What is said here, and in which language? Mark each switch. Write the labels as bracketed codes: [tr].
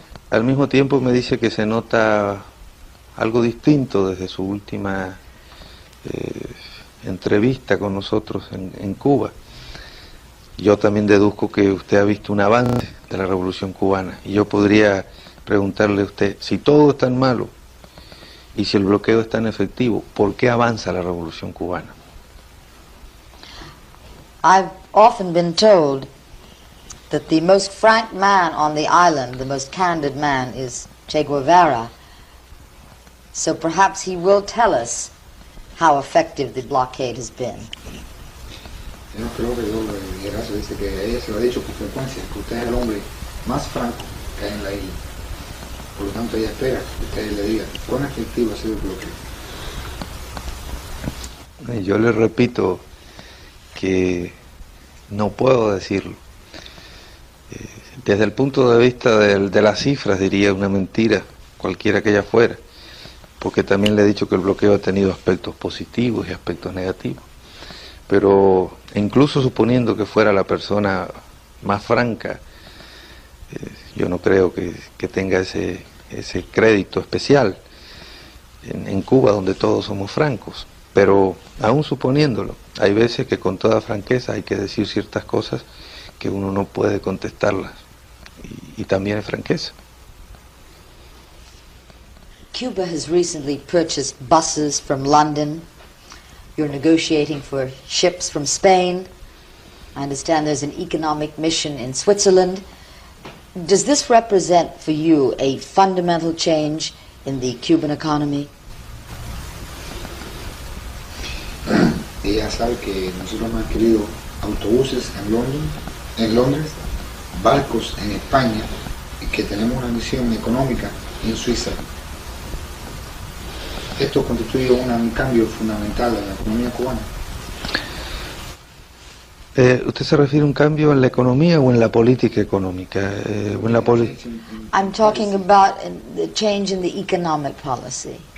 [es] Al mismo tiempo me dice que se nota algo distinto desde su última entrevista con nosotros en Cuba. Yo también deduzco que usted ha visto un avance de la Revolución Cubana y yo podría preguntarle a usted, si todo es tan malo y si el bloqueo es tan efectivo, ¿por qué avanza la Revolución Cubana? [en] I've often been told that the most frank man on the island, the most candid man, is Che Guevara. So perhaps he will tell us how effective the blockade has been. [es] Yo creo que Geracio dice que ella se lo ha dicho con frecuencia, que usted es el hombre más franco que hay en la isla. Por lo tanto, ella espera que usted le diga cuán efectivo ha sido el bloqueo. Yo le repito que no puedo decirlo. Desde el punto de vista de las cifras, diría una mentira, cualquiera que ella fuera, porque también le he dicho que el bloqueo ha tenido aspectos positivos y aspectos negativos. Pero incluso suponiendo que fuera la persona más franca, yo no creo que tenga ese crédito especial en Cuba, donde todos somos francos. Pero aún suponiéndolo, hay veces que con toda franqueza hay que decir ciertas cosas que uno no puede contestarlas, y también es franqueza. [en] Cuba has recently purchased buses from London. You're negotiating for ships from Spain. I understand there's an economic mission in Switzerland. Does this represent for you a fundamental change in the Cuban economy? [es] Ella sabe que nosotros hemos adquirido autobuses en Londres, barcos en España, y que tenemos una misión económica en Suiza. Esto constituye un cambio fundamental en la economía cubana. ¿Usted se refiere a un cambio en la economía o en la política económica? O en la [en] I'm talking about the change in the economic policy.